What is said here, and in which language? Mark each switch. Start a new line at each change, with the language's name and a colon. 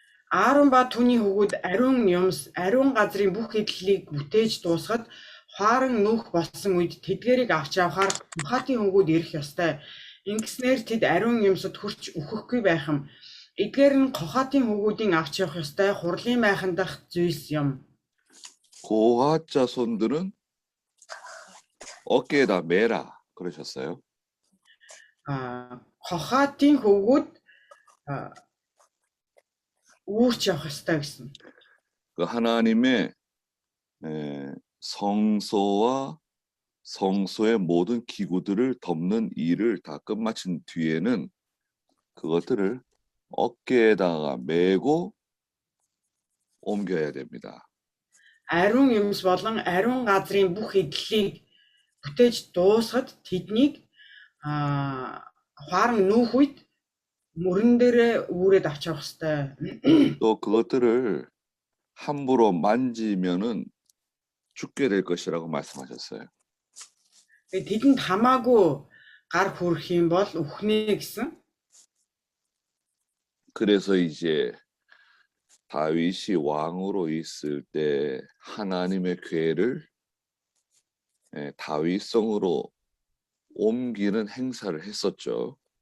Mongolian: Аарон ба түүний хөвгүүд ариун газрын бүх эдлийг бүтээж дуусгаад хуаран нүүх болсон үед тэдгэрийг авч явахаар Кохотын хөвгүүд ирэх ёстой. Ингэснээр тэд ариун юмсад хүрч өөхөхгүй байх юм. Эдгээр нь Кохотын хөвгүүдийн авч явах ёстой хурлын майхандах зүйлс юм.
Korean: 고핫 자손들은 어깨에다 매라 그러셨어요.
Mongolian: Кохатын хөвгүүд үүрч явах ёстой гэсэн.
Korean: 그 하나님의 성소와 성소의 모든 기구들을 덮는 일을 다 끝마친 뒤에는 그것들을 어깨에다가 메고 옮겨야 됩니다.
Mongolian: Ариун юмс болон ариун газрын бүх эдлийг бүтээж дуусгад тэднийг хуаран нүүх үед мөрөн дээрээ үүрээд авч явах ёстой.
Korean: 또 그것들을 함부로 만지면은 죽게 될 것이라고 말씀하셨어요.
Mongolian: Тэдэнд хамаагүй гар хүрэх юм бол үхнэ гэсэн.
Korean: 그래서 이제 다윗이 왕으로 있을 때 하나님의 궤를 다윗성으로 옮기는 행사를 했었죠.